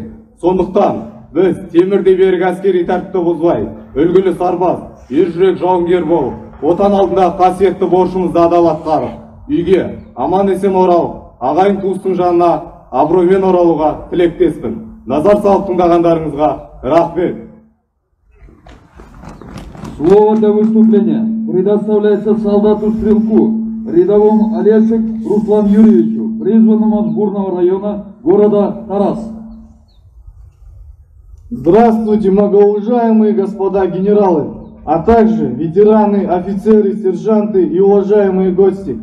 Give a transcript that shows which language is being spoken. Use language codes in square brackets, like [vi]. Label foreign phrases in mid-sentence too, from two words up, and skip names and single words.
[kk] Сондықтан біз темірдей берік әскери тәртіпті бұзбай, үлгілі сарбаз, ержүрек жауынгер болып, отан алдындағы қасиетті борышымызды адал атқарып, үйге аман есен оралып, ағайын туыстың жанына абыроймен оралуға тілектеспін. Назар салып тыңдағандарыңызға рахмет. [ru] Слово для выступления предоставляется солдату-стрелку рядовому Олешек Руслану Юрьевичу, призванному от Бурного района города Тарас. Здравствуйте, многоуважаемые господа генералы, а также ветераны, офицеры, сержанты и уважаемые гости.